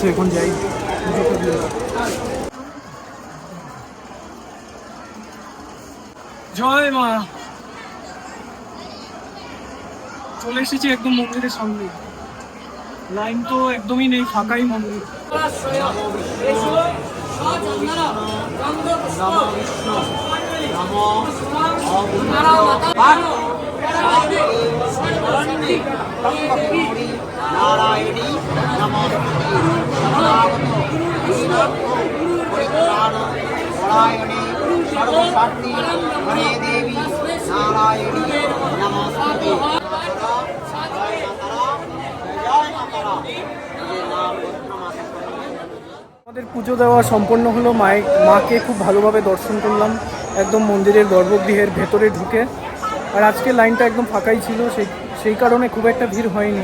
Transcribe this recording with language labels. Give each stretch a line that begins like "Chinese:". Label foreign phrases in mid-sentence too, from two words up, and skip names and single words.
Bangla: এখন যাই পুজোটা দিয়ে। জয় মা। চলে এসেছি একদম মন্দিরের সামনে। লাইন তো একদমই নেই, ফাঁকাই মন্দির।
Sanskrit: नारायणी नारायणी सर्वशक्ति हरे देवी नारायणी नमस्ते।
Bangla: আমাদের পুজো দেওয়া সম্পন্ন হলো, মাকে খুব ভালোভাবে দর্শন করলাম একদম মন্দিরের গর্ভগৃহের ভেতরে ঢুকে। আর আজকে লাইনটা একদম ফাঁকাই ছিল, সেই কারণে খুব একটা ভিড় হয়নি।